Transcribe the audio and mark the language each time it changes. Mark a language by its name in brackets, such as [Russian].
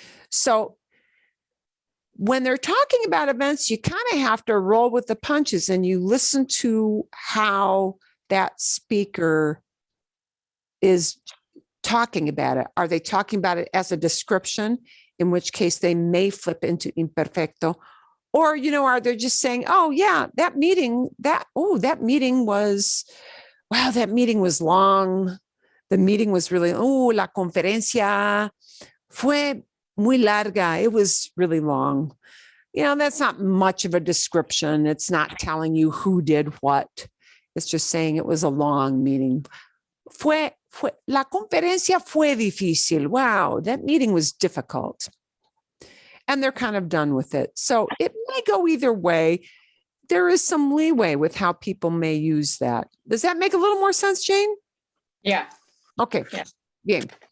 [English] So when they're talking about events, you kind of have to roll with the punches and you listen to how that speaker is talking about it. Are they talking about it as a description, in which case they may flip into imperfecto? Or, you know, are they just saying, oh, yeah, that meeting was, wow, that meeting was long. The meeting was really, [Spanish] la conferencia fue muy larga. [English] It was really long. You know, that's not much of a description. It's not telling you who did what. It's just saying it was a long meeting. [Spanish] La conferencia fue difícil. [English] Wow, that meeting was difficult. And they're kind of done with it. So it may go either way. There is some leeway with how people may use that. Does that make a little more sense, Jane? Yeah. Okay. Yeah. [Spanish] Bien.